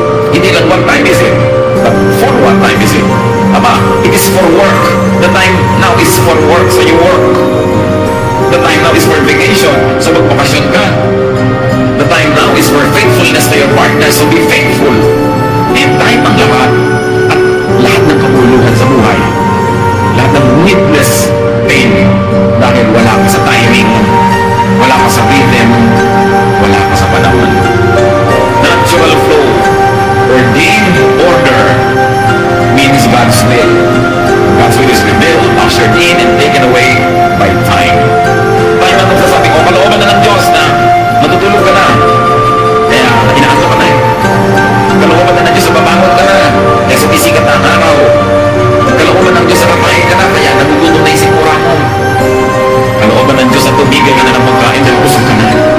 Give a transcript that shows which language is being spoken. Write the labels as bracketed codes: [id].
[tl] Hindi lang [en] what time is it, but for what time is it? Ama, it is for work. The time now is for work, so you work. The time now is for vacation, so [tl] magbakasyon ka. [en] The time now is for faithfulness to your partner, so be faithful. And time [tl] ang lahat. At lahat ng kabuluhan sa buhay. Lahat ng [en] needless pain. [tl] Dahil wala ka sa timing, wala ka sa rhythm, wala ka sa panahon. [en] Natural flow, ordained order, means God's will. God's will is revealed, ushered in, and taken away by time. [tl] Time ang magsasabi ko, kalooban na ng Diyos na matutulog ka na. Kaya inaanto ka na eh. Kalooban na ng Diyos na babangon ka na. Kaya sumisikat na ang araw. Kalooban ng Diyos na kakain ka na. Kaya nagugutom na isikura mo. Kalooban ng Diyos na tumigil ka na ng pagkain dahil busog ka na.